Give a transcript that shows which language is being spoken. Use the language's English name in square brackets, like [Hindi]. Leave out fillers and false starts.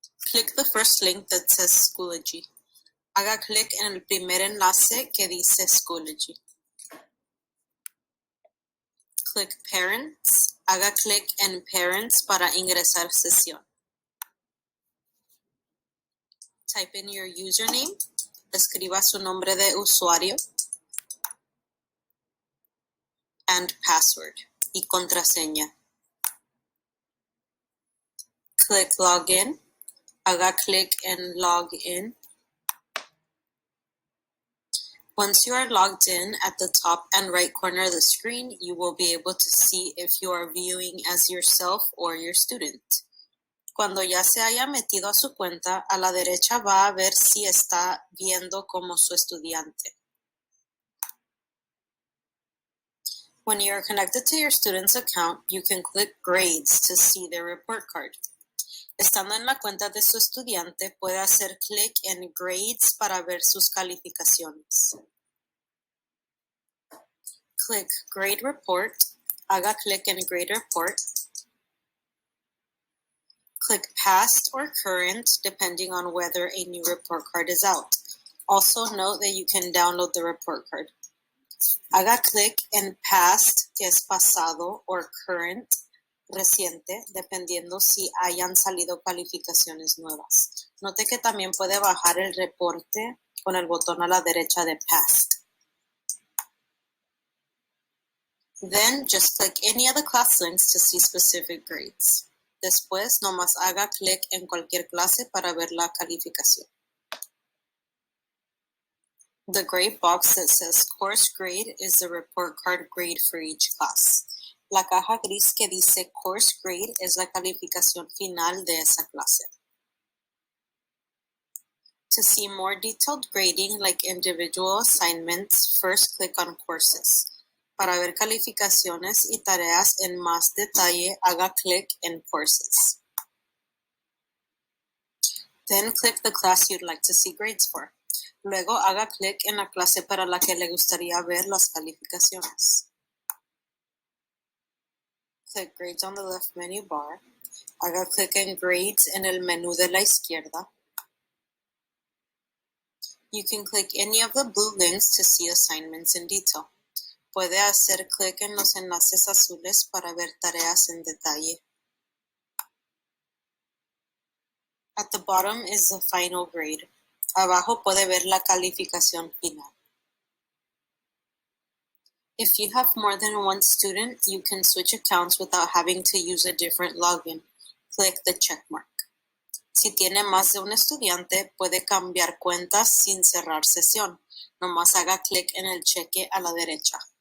[English] Click the first link that says Schoology. [Spanish] Haga clic en el primer enlace que dice Schoology. [English] Click Parents. [Spanish] Haga clic en Parents para ingresar sesión. [English] Type in your username. [Spanish] Escriba su nombre de usuario. [English] And password. [Spanish] Y contraseña. [English] Click Login. [Spanish] Haga clic en Login. [English] Once you are logged in, at the top and right corner of the screen, you will be able to see if you are viewing as yourself or your student. [Spanish] Cuando ya se haya metido a su cuenta, a la derecha va a ver si está viendo como su estudiante. [English] When you are connected to your student's account, you can click Grades to see their report card. [Spanish] Estando en la cuenta de su estudiante, puede hacer clic en Grades para ver sus calificaciones. [English] Click Grade Report. [Spanish] Haga clic en Grade Report. [English] Click Past or Current, depending on whether a new report card is out. Also note that you can download the report card. [Spanish] Haga clic en Past, que es pasado, or Current, reciente, dependiendo si hayan salido calificaciones nuevas. Note que también puede bajar el reporte con el botón a la derecha de Past. [English] Then just click any of the class links to see specific grades. [Spanish] Después, nomás haga clic en cualquier clase para ver la calificación. [English] The gray box that says course grade is the report card grade for each class. [Spanish] La caja gris que dice course grade es la calificación final de esa clase. [English] To see more detailed grading like individual assignments, first click on courses. [Spanish] Para ver calificaciones y tareas en más detalle, haga clic en courses. [English] Then click the class you'd like to see grades for. [Spanish] Luego haga clic en la clase para la que le gustaría ver las calificaciones. [English] Click Grades on the left menu bar. [Spanish] Haga clic en Grades en el menú de la izquierda. [English] You can click any of the blue links to see assignments in detail. [Spanish] Puede hacer clic en los enlaces azules para ver tareas en detalle. [English] At the bottom is the final grade. [Spanish] Abajo puede ver la calificación final. [English] If you have more than one student, you can switch accounts without having to use a different login. Click the check mark. [Spanish] Si tiene más de un estudiante, puede cambiar cuentas sin cerrar sesión. Nomás haga clic en el cheque a la derecha.